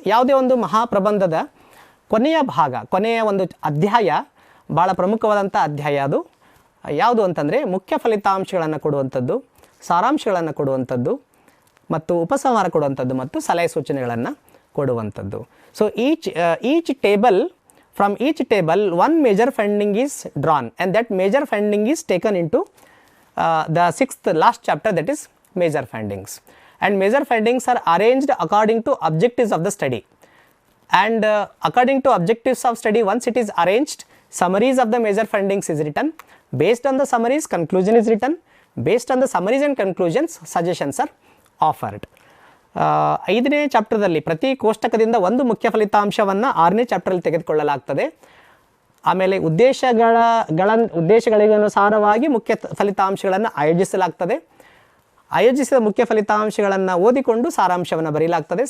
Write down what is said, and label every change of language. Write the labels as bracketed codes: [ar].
[kn] ಯಾವುದೇ ಒಂದು ಮಹಾಪ್ರಬಂಧದ ಕೊನೆಯ ಭಾಗ, ಕೊನೆಯ ಒಂದು ಅಧ್ಯಾಯ ಭಾಳ ಪ್ರಮುಖವಾದಂಥ ಅಧ್ಯಾಯ. ಅದು ಯಾವುದು ಅಂತಂದರೆ ಮುಖ್ಯ ಫಲಿತಾಂಶಗಳನ್ನು ಕೊಡುವಂಥದ್ದು, ಸಾರಾಂಶಗಳನ್ನು ಕೊಡುವಂಥದ್ದು ಮತ್ತು ಉಪಸಂಹಾರ ಕೊಡುವಂಥದ್ದು ಮತ್ತು ಸಲಹೆ ಸೂಚನೆಗಳನ್ನು ಕೊಡುವಂಥದ್ದು. So each table, [en] from each table one major finding is drawn, and that major finding is taken into the sixth last chapter, that is major findings. And major findings are arranged according to objectives of the study, and according to objectives of study, once it is arranged, summaries of the major findings is written. Based on the summaries, conclusion is written. Based on the summaries and conclusions, suggestions are offered. [kn] 5ನೇ ಚಾಪ್ಟರ್ದಲ್ಲಿ ಪ್ರತಿ ಕೋಷ್ಟಕದಿಂದ ಒಂದು ಮುಖ್ಯ ಫಲಿತಾಂಶವನ್ನು 6ನೇ ಚಾಪ್ಟರಲ್ಲಿ ತೆಗೆದುಕೊಳ್ಳಲಾಗ್ತದೆ. ಆಮೇಲೆ ಉದ್ದೇಶಗಳಿಗೆ ಅನುಸಾರವಾಗಿ ಮುಖ್ಯ ಫಲಿತಾಂಶಗಳನ್ನು ಆಯೋಜಿಸಲಾಗ್ತದೆ. ಆಯೋಜಿಸಿದ ಮುಖ್ಯ ಫಲಿತಾಂಶಗಳನ್ನು ಓದಿಕೊಂಡು ಸಾರಾಂಶವನ್ನು ಬರೆಯಲಾಗ್ತದೆ.